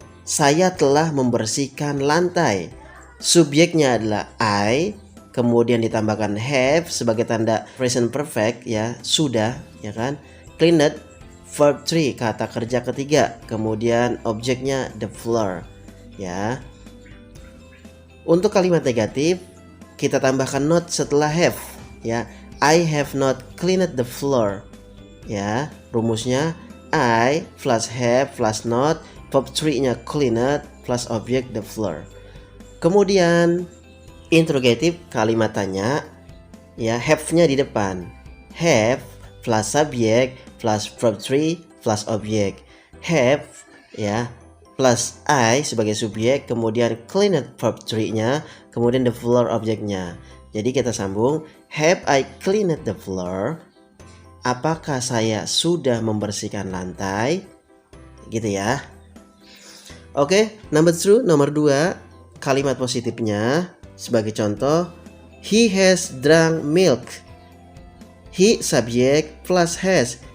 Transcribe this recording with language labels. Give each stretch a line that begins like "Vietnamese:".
Indonesian: Saya telah membersihkan lantai. Subjeknya adalah I, kemudian ditambahkan have sebagai tanda present perfect ya, sudah ya kan. Cleaned verb 3 kata kerja ketiga, kemudian objeknya the floor ya. Untuk kalimat negatif kita tambahkan not setelah have ya.
English: I have not cleaned the floor ya.
Indonesian: Rumusnya I plus have plus not, verb 3-nya cleaned plus object the floor. Kemudian interrogatif kalimat tanya ya, have-nya di depan. Have plus subjek plus verb 3 plus object. Have ya plus I sebagai subjek, kemudian cleaned verb 3-nya, kemudian the floor objeknya.
English: Jadi kita sambung, have I cleaned the floor?
Indonesian: Apakah saya sudah membersihkan lantai? Gitu ya. Oke, nomor 2, kalimat positifnya sebagai contoh,
English: he has drunk milk.
Indonesian: He subjek plus has.